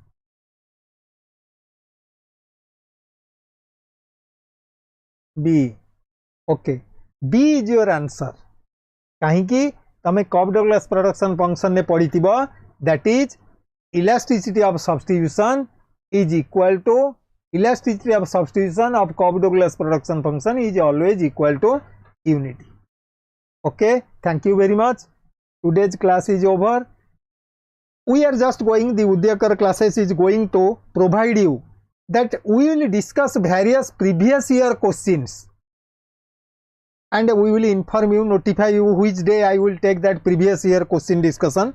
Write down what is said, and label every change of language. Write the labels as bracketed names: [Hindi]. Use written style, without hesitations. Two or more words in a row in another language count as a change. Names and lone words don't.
[English] B. Okay, B is your answer. [Gujarati] कहीं की तमे [English] Cobb-Douglas production function [Gujarati] ने पढ़ी थिबो, [English] that is elasticity of substitution is equal to elasticity of substitution of Cobb-Douglas production function is always equal to unity. Okay, thank you very much. Today's class is over. We are just going, the Udyakar classes is going to provide you that we will discuss various previous year questions and we will inform you, notify you which day I will take that previous year question discussion.